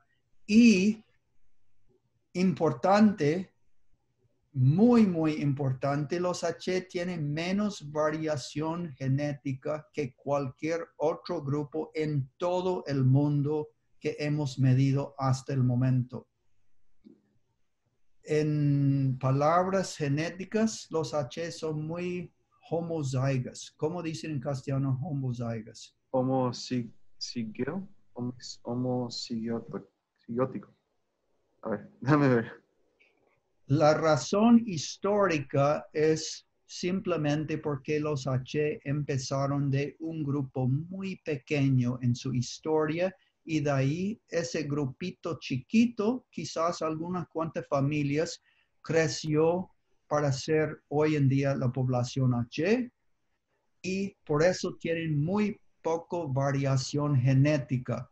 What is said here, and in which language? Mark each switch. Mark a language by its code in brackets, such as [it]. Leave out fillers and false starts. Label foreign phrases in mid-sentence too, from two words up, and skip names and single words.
[es] Y importante, muy importante, los H tienen menos variación genética que cualquier otro grupo en todo el mundo que hemos medido hasta el momento. En palabras genéticas, los H son muy homozigous. ¿Cómo dicen en castellano homozigous? Homozigio. Homocigotico. A ver, déjame ver. La razón histórica es simplemente porque los H empezaron de un grupo muy pequeño en su historia y de ahí ese grupito chiquito, quizás algunas cuantas familias, creció para ser hoy en día la población H y por eso tienen muy poco variación genética.